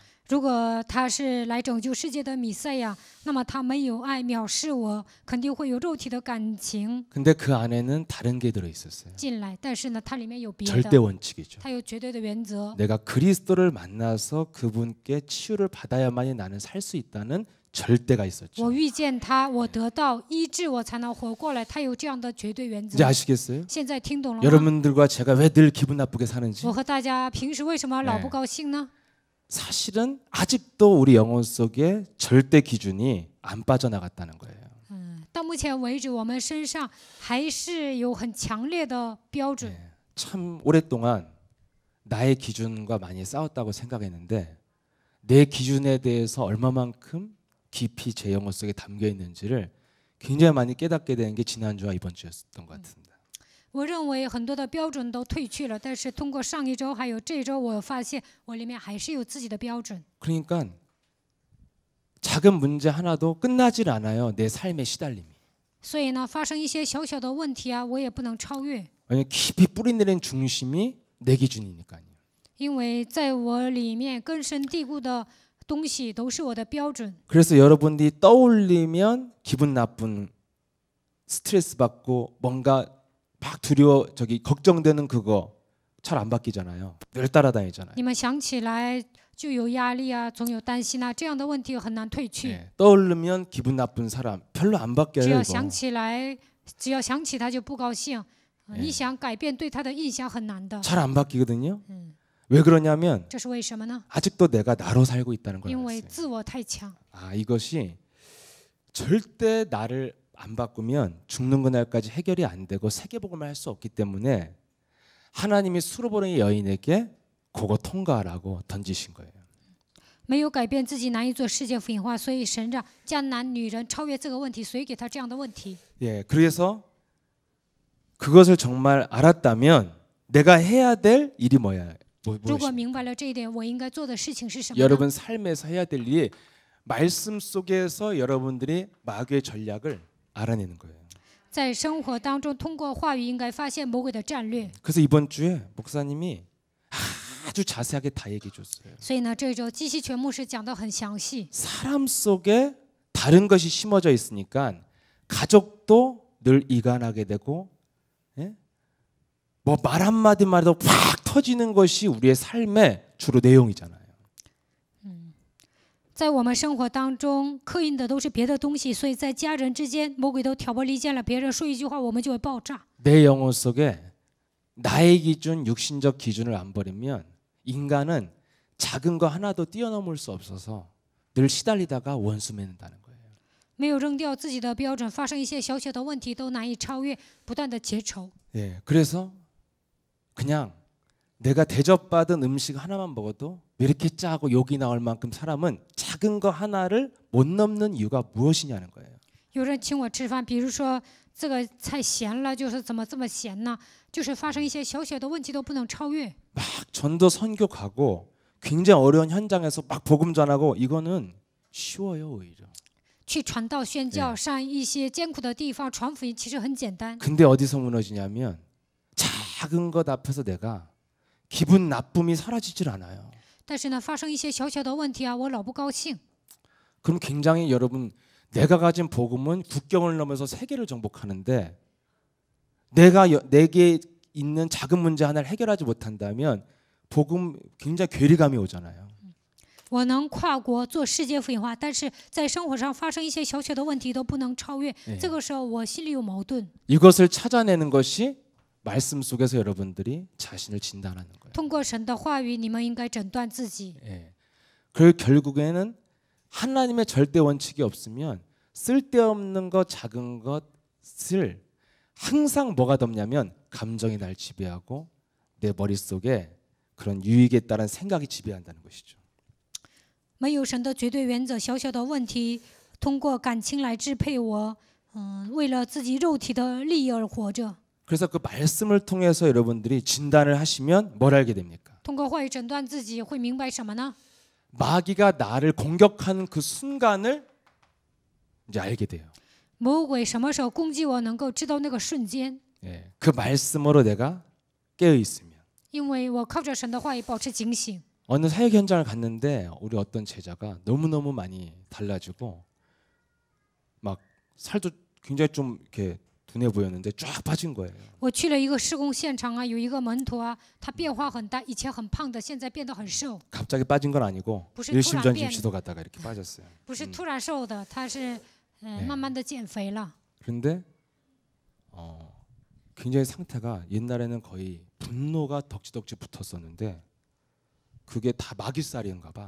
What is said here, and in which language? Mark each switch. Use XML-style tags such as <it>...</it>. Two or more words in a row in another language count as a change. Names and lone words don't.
<zh>如果他是来拯救世界的弥赛亚，那么他没有爱，藐视我，肯定会有肉体的感情</zh> <ko>근데 그 안에는 다른 게 들어 있었어요.</ko> <zh>进来。但是呢，它里面有别</zh> <ko>절대</ko> <zh>的，</zh> <ko>원칙이죠.</ko> <zh>它有绝对的原则。</zh> <ko>내가 그리스도를 만나서 그분께 치유를 받아야만이 나는 살 수 있다는 절대가 있었죠.</ko> <zh>我遇见他，我得到医治，我才能活过来。他有这样的绝对原</zh> <ko>이제</ko> <zh>则。</zh> <ko>아시겠어요?</ko> <zh>现在听懂了吗？</zh> <ko>여러분들과 제가 왜 늘 기분 나쁘게 사는지</ko> <zh>我和大家平时为什么老不高兴呢？</zh> <ko>사실은 아직도 우리 영혼 속에 절대 기준이 안 빠져나갔다는 거예요.</ko> <zh>到目前为止，我们身上还是有很强烈的标准。</zh> <ko>참 오랫동안 나의 기준과 많이 싸웠다고 생각했는데 내 기준에 대해서 얼마만큼 깊이 제 영혼 속에 담겨 있는지를 굉장히 많이 깨닫게 된 게 지난주와 이번 주였던 것 같습니다.</ko> <zh>我认为很多的标准都褪去了，但是通过上一周还有这一周，我发现我里面还是有自己的标准。</zh> <ko>그러니까 작은 문제 하나도 끝나질 않아요. 내 삶의 시달림이.</ko> <zh>所以呢，发生一些小小的问题啊，我也不能超越，</zh> <ko>왜냐면 깊이 뿌리내린 중심이 내 기준이니까요.</ko> <zh>因为在我里面根深蒂固的东西都是我的标准。</zh> <ko>그래서 여러분들이 떠올리면 기분 나쁜 스트레스 받고 뭔가 막 두려워 걱정되는 그거 잘 안 바뀌잖아요. 늘 따라다니잖아요.</ko> <zh>你们想起来就有压力啊，总有担心啊，这样的问题很难褪去。</zh> <ko>네, 떠오르면 기분 나쁜 사람 별로 안</ko> <zh>只</zh> <ko>바뀌어요.</ko> <zh>要</zh> <ko>이거.</ko> <zh>想起来，只要想起他就不高兴。你想改变对他的印象很难的。</zh> <ko>잘 안 바뀌거든요. 왜 그러냐면</ko> <zh>这是为什么呢？</zh> <ko>아직도 내가 나로 살고 있다는 걸</ko> <zh>因为</zh> <ko>알았어요.</ko> <zh>自我太强。</zh> <ko>아, 이것이 절대 나를 안 바꾸면 죽는 그날까지 해결이 안 되고 세계복음을 할 수 없기 때문에 하나님이 수로보는 여인에게 그거 통과하라고 던지신 거예요.</ko> <zh>没有改变自己难以做世界福音化，所以神让迦南女人超越这个问题，所以给她这样的问题。</zh> <ko>예, 그래서 그것을 정말 알았다면 내가 해야 될 일이 뭐야?</ko> <zh>如果明白了这一点，我应该做的事情是什么呢？</zh> <ko>여러분 삶에서 해야 될 일이 말씀 속에서 여러분들이 마귀의 전략을 알아내는 거예요.</ko> <zh>在生活当中，通过话语应该发现魔鬼的战略。</zh> <ko>그래서 이번 주에 목사님이 아주 자세하게 다 얘기해 줬어요.</ko> <zh>所以呢，这周基西全牧师讲得很详细。</zh> <ko>사람 속에 다른 것이 심어져 있으니까 가족도 늘 이간하게 되고, 예? 뭐 말 한마디만 해도 팍 터지는 것이 우리의 삶의 주로 내용이잖아요.</ko> <zh>在我们生活当中，刻印的都是别的东西，所以在家人之间，魔鬼都挑拨离间了。别人说一句话，我们就会爆炸。</zh> <ko>내 영혼 속에 나의 기준, 육신적 기준을 안 버리면 인간은 작은 거 하나도 뛰어넘을 수 없어서 늘 시달리다가 원수 맺는다는 거예요.</ko> <zh>没有扔掉自己的标准，发生一些小小的问题都难以超越，不断的结仇。</zh> <ko>예, 그래서 그냥 내가 대접받은 음식 하나만 먹어도 왜 이렇게 짜고 욕이 나올 만큼 사람은 작은 거 하나를 못 넘는 이유가 무엇이냐는 거예요.</ko> <zh>有人请我吃饭，比如说这个菜咸了，就是怎么这么咸呢？就是发生一些小小的问题都不能超越。</zh> <ko>막 전도 선교 가고 굉장히 어려운 현장에서 막 복음 전하고 이거는 쉬워요 오히려.</ko> <zh>去传道宣教，上一些艰苦的地方传福音，其实很简单。</zh> <ko>근데 어디서 무너지냐면 작은 것 앞에서 내가 기분 나쁨이 사라지질 않아요.</ko> <zh>但是呢，发生一些小小的问题啊，我老不高兴。</zh> <ko>그럼 굉장히 여러분 내가 가진 복음은 국경을 넘어서 세계를 정복하는데 내게 있는 작은 문제 하나를 해결하지 못한다면 복음 굉장히 괴리감이 오잖아요.</ko> <zh>我能跨国做世界福音化，但是在生活上发生一些小小的问题都不能超越，这个时候我心里有矛盾。</zh> <ko>이것을 찾아내는 것이 말씀 속에서 여러분들이 자신을 진단하는 거예요.</ko> <zh>通过神的话语，你们应该诊断自己。</zh> <ko>예. 그 결국에는 하나님의 절대 원칙이 없으면 쓸데없는 것, 작은 것을 항상 뭐가 덮냐면 감정이 날 지배하고 내 머릿속에 그런 유익에 따른 생각이 지배한다는 것이죠.</ko> <zh>没有神的绝对原则，小小的问题通过感情来支配我，为了自己肉体的利益而活着。</zh> <ko>그래서 그 말씀을 통해서 여러분들이 진단을 하시면 뭘 알게 됩니까?</ko> <zh>通过话语诊断自己，会明白什么呢？</zh> <ko>마귀가 나를 공격하는 그 순간을 이제 알게 돼요.</ko> <zh>魔鬼什么时候攻击我，能够知道那个瞬间，</zh> <ko>예. 그 말씀으로 내가 깨어 있으면.</ko> <zh>因为我靠着神的话语保持警醒。</zh> <ko>어느 사역 현장을 갔는데 우리 어떤 제자가 너무너무 많이 달라지고 막 살도 굉장히 좀 이렇게 둔해 보였는데 쫙 빠진 거예요.</ko> <zh>我去了一个施工现场啊，有一个门徒啊，他变化很大，以前很胖的，现在变得很瘦，</zh> <ko>갑자기 빠진 건 아니고 무슨 일심전심 투란 지도 갔다가 이렇게 빠졌어요.</ko> <zh>不是突然瘦的，他是慢慢的减肥了。</zh> <ko>그런데 굉장히 상태가 옛날에는 거의 분노가 덕지덕지 붙었었는데 그게 다 마귀살인가 봐.</ko>